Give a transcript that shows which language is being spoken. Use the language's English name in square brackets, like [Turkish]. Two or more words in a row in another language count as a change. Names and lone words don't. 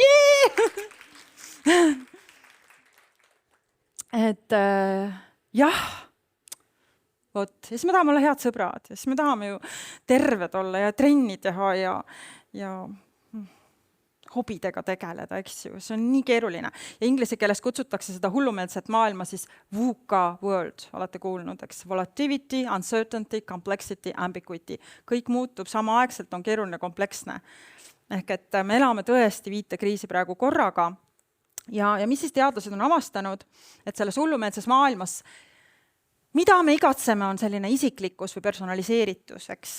[Estonian] Et jah, vot, ja siis me tahame olla head sõbrad, ja siis me tahame ju terved olla ja trenni teha ja hobidega tegeleda, eks ju. See on nii keeruline. Ja inglise keeles kutsutakse seda hullumeelset maailma siis [English] VUCA world, [Estonian] olete kuulnud, eks? [English] Volatility, uncertainty, complexity, ambiguity. [Estonian] Kõik muutub samaaegselt, on keeruline kompleksne. Ehk et me elame tõesti 5 kriisi praegu korraga. Ja mis siis teadlased on avastanud, et selles hullumeelses maailmas, mida me igatseme, on selline isiklikkus või personaliseeritus, eks?